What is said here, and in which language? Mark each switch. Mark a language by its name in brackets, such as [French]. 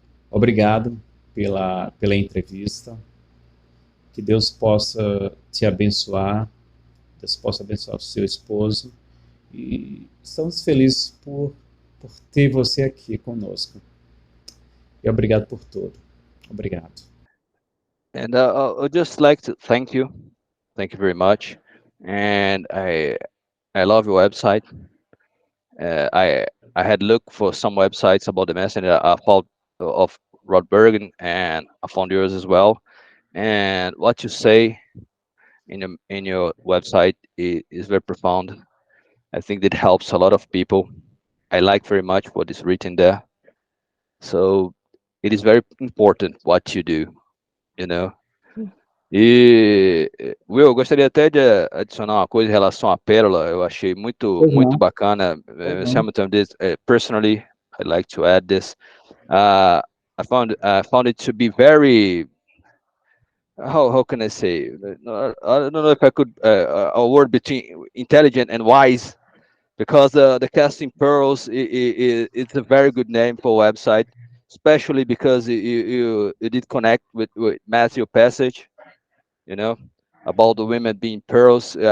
[Portuguese] Obrigado pela entrevista. Que Deus possa te abençoar, Deus possa abençoar o seu esposo. E estamos felizes por ter você aqui conosco. E obrigado por tudo. Obrigado. [English] And I'd just like to thank you. Thank you very much. And I love your website. I had looked for some websites about the message. I found of Rod Bergen, and I found yours as well. And what you say in your website is very profound. I think that helps a lot of people. I like very much what is written there. So it is very important what you do, you know. [Portuguese] E, Will, eu gostaria até de adicionar uma coisa em relação à Pérola. Eu achei muito bacana. [English] Hamilton did, personally, I'd like to add this. I found it to be very, how can I say? I don't know if I could a word between intelligent and wise, because the Casting Pearls it's a very good name for a website, especially because you did connect with Matthew Passage, you know, about the women being pearls.